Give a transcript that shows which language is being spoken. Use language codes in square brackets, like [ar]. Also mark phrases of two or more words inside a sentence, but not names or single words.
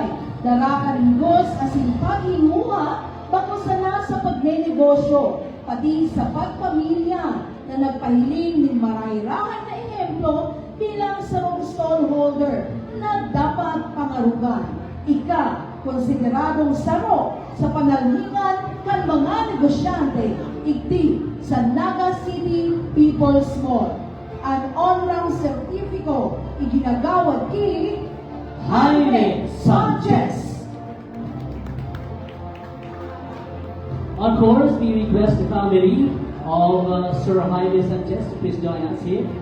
[bik] Darakarigos asin paghinguha, bakusa na sa pagnenegosyo, pati sa pagpamilya na nagpahiling ng marayrahan na ehemplo bilang sarong stallholder na dapat pangarugan. Ika, konsideradong sarok sa panalmingan kan mga negosyante igdi sa Naga City People's Mall. Ang on-rang sertifiko iginagawad ki Jaime Sanchez. [en] Of course, we request the family of Sir Jaime Sanchez to please join us here.